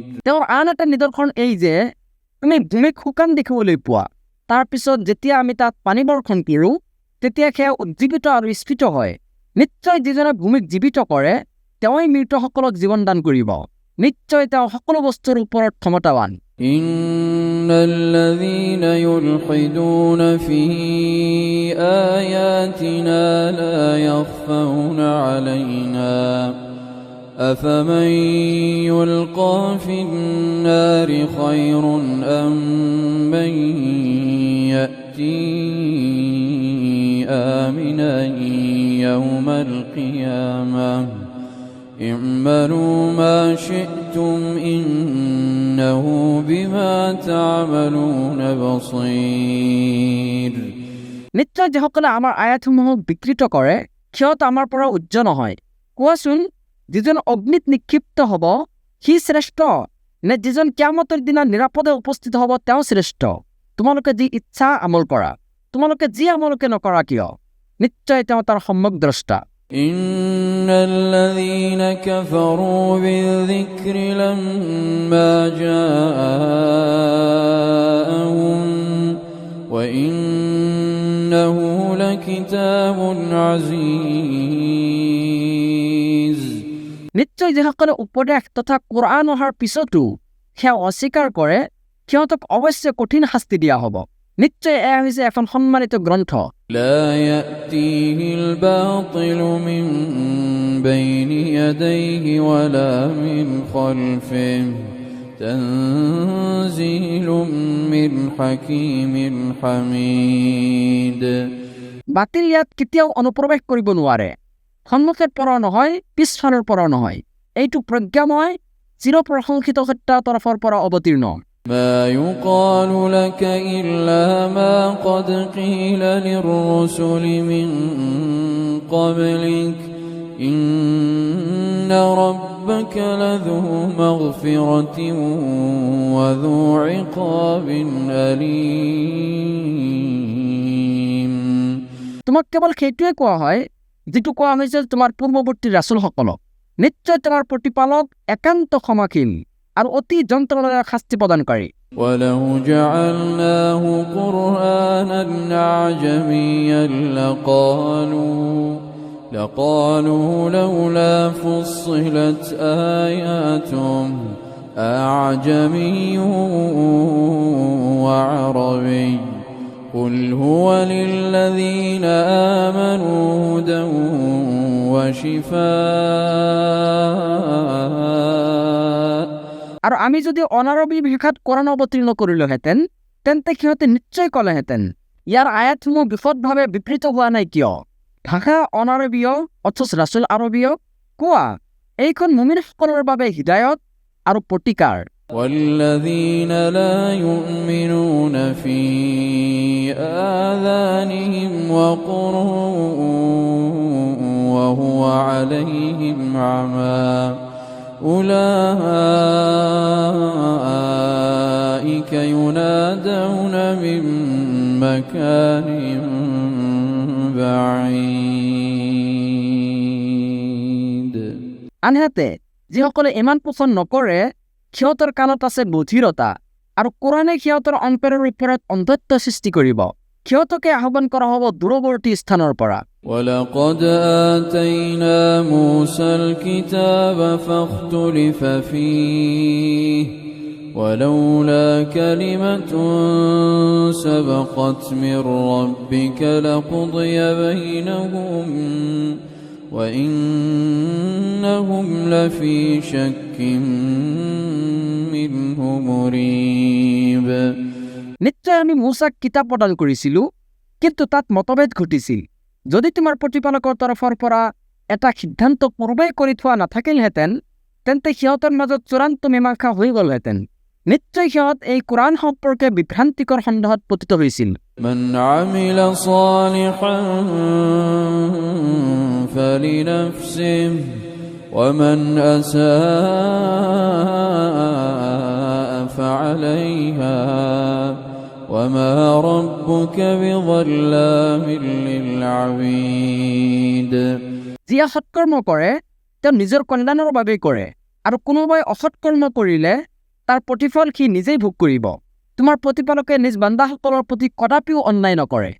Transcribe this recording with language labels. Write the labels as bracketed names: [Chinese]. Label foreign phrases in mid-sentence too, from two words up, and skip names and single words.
[Assamese] তেওঁৰ আন এটা নিদৰ্শন এই যে তুমি ভূমিক শুকান দেখিবলৈ পোৱা তাৰ পিছত যেতিয়া আমি তাত পানী বৰ্ষণ কৰোঁ তেতিয়া সেয়া উজ্জীৱিত আৰু স্ফীত হয় নিশ্চয় যিজনে ভূমিক জীৱিত কৰে তেওঁই মৃতসকলক জীৱন দান কৰিব নিশ্চয় তেওঁ সকলো বস্তুৰ ওপৰত ক্ষমতাৱান [Arabic] إن الذين يلحدون في آياتنا لا يخفون علينا أفمن يلقى في النار خير أم من يأتي آمنا يوم القيامة اعملوا ما شئتم إنه بما تعملون بصير [Assamese] নিশ্চয় যিসকলে আমাৰ আয়াতসমূহক বিকৃত কৰে সিহঁত আমাৰ পৰা উজ্জ নহয়। কোৱাচোন, যিজন অগ্নিত নিক্ষিপ্ত হ'ব সি শ্ৰেষ্ঠ, নে যিজন কিয়ামতৰ দিনা নিৰাপদে উপস্থিত হ'ব তেওঁ শ্ৰেষ্ঠ? তোমালোকে যি ইচ্ছা আমল কৰা, তোমালোকে যি আমলকে নকৰা কিয়, নিশ্চয় তেওঁ তাৰ সম্যক দ্ৰষ্টা। [Arabic] إن الذين كفروا بالذكر لما جاءهم وإنه لكتاب عزيز। [Assamese] নিশ্চয় যিসকলে উপদেশ তথা কোৰআন অহাৰ পিছতো সেয়া অস্বীকাৰ কৰে সিহঁতক অৱশ্যে কঠিন শাস্তি দিয়া হ'ব। নিশ্চয় এয়া হৈছে এখন সন্মানিত গ্ৰন্থ। [Arabic] لا يأتيه الباطل من بين يديه ولا من خلفه تنزيل من حكيم حميد। [Assamese] বাতিল ইয়াত কেতিয়াও অনুপ্ৰৱেশ কৰিব নোৱাৰে, সন্মুখৰ পৰাও নহয় পিছফালৰ পৰাও নহয়। এইটো প্ৰজ্ঞাময় চিৰপ্ৰশংসিত সত্যাৰ তৰফৰ পৰা অৱতীৰ্ণ। [Arabic] ما يقال لك إلا ما قد قيل للرسل من قبلك إن ربك لذو مغفرة وذو عقاب أليم। [Assamese] তোমাক কেৱল সেইটোৱে কোৱা হয় যিটো কোৱা হৈছে তোমাৰ পূৰ্বৱৰ্তী ৰাছুলসকলক, নিশ্চয় তোমাৰ প্ৰতিপালক একান্ত ক্ষমাশীল আৰু অতি যন্ত্ৰণাদায়ক শাস্তি প্ৰদানকাৰী। [Arabic] ولو جعلناه قرآنا أعجميا لقالوا لولا فصلت آياته أعجمي وعربي قل هو للذين آمنوا هدى وشفاء। [Assamese] আৰু আমি যদি অনাৰবী ভাষাত কোৰাণ অৱতীৰ্ণ কৰিলোহেঁতেন তেন্তে সিহঁতে নিশ্চয় ক'লেহেঁতেন ইয়াৰ আয়াতসমূহ বিশদভাৱে বিবৃত হোৱা নাই কিয়? ভাষা অনাৰবীয় অথচ ৰাছুল আৰবীয়। কোৱা, এইখন মুমিনসকলৰ বাবে হিদায়ত আৰু প্ৰতিকাৰ। [Arabic] والذين لا يؤمنون في آذانهم وقر وهو عليهم عمى أولئك ينادون من مكان بعيد। [Assamese] আনহাতে যিসকলে ইমান পোষণ নকৰে সিহঁতৰ কাণত আছে বধিৰতা আৰু কোৰাণে সিহঁতৰ অন্তৰৰ ওপৰত অন্ধত্ব সৃষ্টি কৰিব। সিহঁতকে আহ্বান কৰা হ'ব দূৰৱৰ্তী স্থানৰ পৰা। [Arabic] ولقد آتينا موسى الكتاب فاختلف فيه ولولا كلمة سبقت من ربك لقضي بينهم وإنهم لفي شك منه مريب। [Assamese] নিশ্চয় আমি মূছাক কিতাপ প্ৰদান কৰিছিলোঁ, কিন্তু তাত মতভেদ ঘটিছিল। যদি তোমাৰ প্ৰতিপালকৰ তৰফৰ পৰা এটা সিদ্ধান্ত পূৰ্বেই কৰি থোৱা নাথাকিলহেঁতেন তেন্তে সিহঁতৰ মাজত চূড়ান্ত মীমাংসা হৈ গ'লহেঁতেন। নিশ্চয় সিহঁত এই কোৰাণ সম্পৰ্কে বিভ্ৰান্তিকৰ সন্দেহত পতিত হৈছিল। [Arabic] من عمل صالحا فلنفسه ومن أساء فعليها وما ربك بظلام للعبيد। [Assamese] যিয়ে সৎকৰ্ম কৰে তেওঁ নিজৰ কল্যাণৰ বাবেই কৰে, আৰু কোনোবাই অসৎকৰ্ম কৰিলে তাৰ প্ৰতিফল সি নিজেই ভোগ কৰিব। তোমাৰ প্ৰতিপালকে নিজ বান্দাসকলৰ প্ৰতি কদাপিও অন্যায় নকৰে।